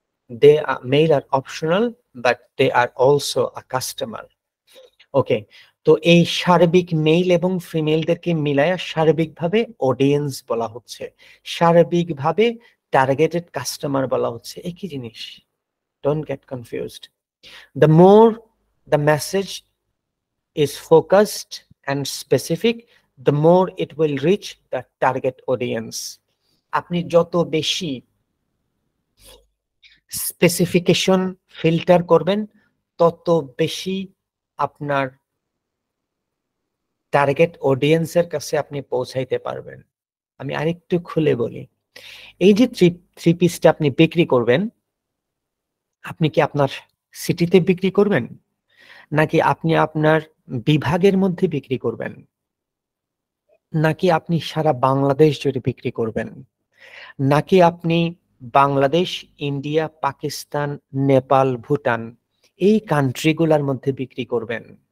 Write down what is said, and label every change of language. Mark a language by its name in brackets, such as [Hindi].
[English] They are male are optional, but they are also a customer. [Bangla] ওকে, তো এই সার্বিক mail এবং ফিমেলদেরকে মিলায়া সার্বিকভাবে অডিয়েন্স বলা হচ্ছে, সার্বিকভাবে টার্গেটেড কাস্টমার বলা হচ্ছে, একই জিনিস। [English] Don't get confused. The more the message is focused and specific, the more it will reach the target audience. [Bangla] আপনি যত বেশি স্পেসিফিকেশন ফিল্টার করবেন, তত বেশি আপনার টার্গেট অডিয়েন্সের কাছে আপনি পৌঁছাইতে পারবেন। আমি আরেকটু খুলে বলি, এই যে 3 পিসটা আপনি বিক্রি করবেন, আপনি কি আপনার সিটিতে বিক্রি করবেন, নাকি আপনি আপনার বিভাগের মধ্যে বিক্রি করবেন, নাকি আপনি সারা বাংলাদেশ জুড়ে বিক্রি করবেন, নাকি আপনি বাংলাদেশ, ইন্ডিয়া, পাকিস্তান, নেপাল, ভুটান এই কান্ট্রিগুলোর মধ্যে বিক্রি করবেন?